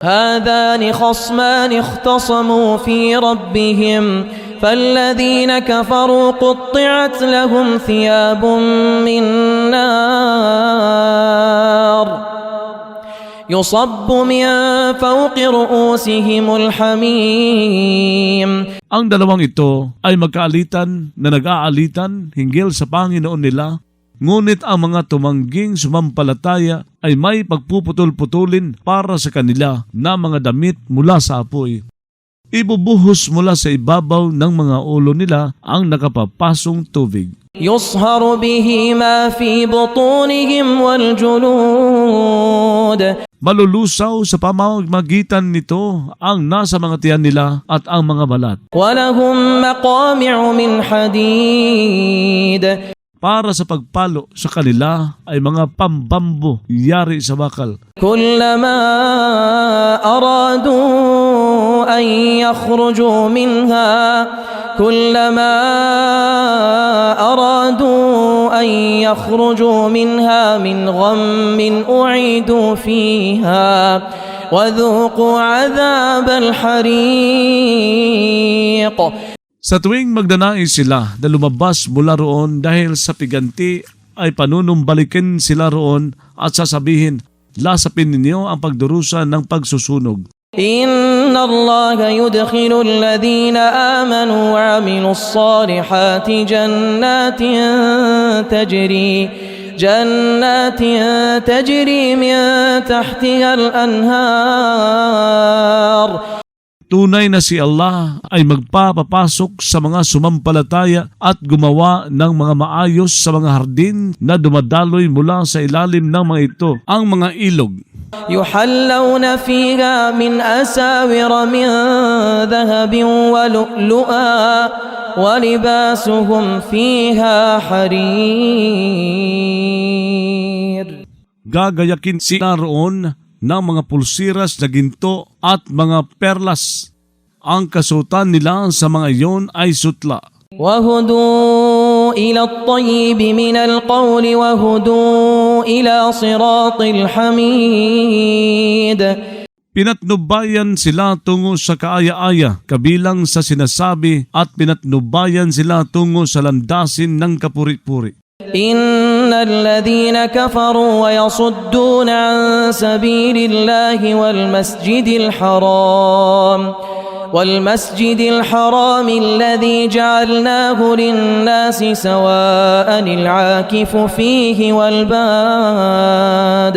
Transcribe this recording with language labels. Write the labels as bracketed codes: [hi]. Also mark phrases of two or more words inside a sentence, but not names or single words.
[ar] هذان خصمان اختصموا في ربهم فالذين كفروا قطعت لهم ثياب من نار يصب من فوق رؤوسهم الحميم. [tl] Ang dalawang ito ay magkaalitan na nag-aalitan hinggil sa Panginoon nila, ngunit ang mga tumangging sumampalataya ay may pagpuputol-putulin para sa kanila na mga damit mula sa apoy. Ibubuhos mula sa ibabaw ng mga ulo nila ang nakapapasong tubig. [ar] يصهر به ما في بطونهم والجلود. [tl] Malulusaw sa pamamagitan nito ang nasa mga tiyan nila at ang mga balat. [ar] ولهم مقامع من حديد. [tl] Para sa pagpalo sa kanila ay mga pambambo yari sa bakal. [ar] كلما أرادوا أن يخرجوا منها كلما أرادوا أن يخرجوا منها من غم أعيدوا فيها وذوقوا عذاب الحريق. [tl] Sa tuwing magdanais sila na lumabas mula roon dahil sa piganti ay panunumbalikin sila roon at sasabihin, lasapin ninyo ang pagdurusa ng pagsusunog. [ar] إن الله يدخل الذين آمنوا وعملوا الصالحات جنات تجري من تحتها الأنهار. [tl] Tunay na si Allah ay magpapapasok sa mga sumampalataya at gumawa ng mga maayos sa mga hardin na dumadaloy mula sa ilalim ng mga ito, ang mga ilog. [ar] يحلون فيها من أساور من ذهب ولؤلؤا ولباسهم فيها حرير. [tl] Gagayakin sila roon ng mga pulsiras na ginto at mga perlas. Ang kasutan nila sa mga iyon ay sutla. [ar] وهدوا إلى الطيب من القول وهدوا إلى صراط الحميد. [tl] Pinatnubayan sila tungo sa kaaya-aya kabilang sa sinasabi at pinatnubayan sila tungo sa landasin ng kapuri-puri. [ar] إن الذين كفروا ويصدون عن سبيل الله والمسجد الحرام الذي جعلناه للناس سواء العاكف فيه والباد.